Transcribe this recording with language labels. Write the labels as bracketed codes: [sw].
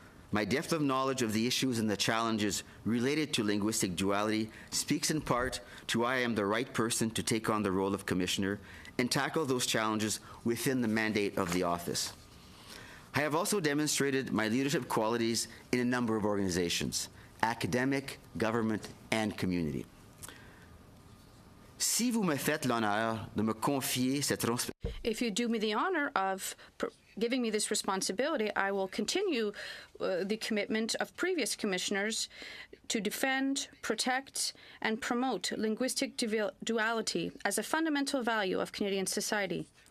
[en] My depth of knowledge of the issues and the challenges related to linguistic duality speaks in part to why I am the right person to take on the role of Commissioner and tackle those challenges within the mandate of the office. I have also demonstrated my leadership qualities in a number of organizations, academic, government, and community. [fr] Si vous me faites l'honneur de me confier cette [en] If you do me the honor of giving me this responsibility, I will continue the commitment of previous commissioners to defend, protect, and promote linguistic duality as a fundamental value of Canadian society.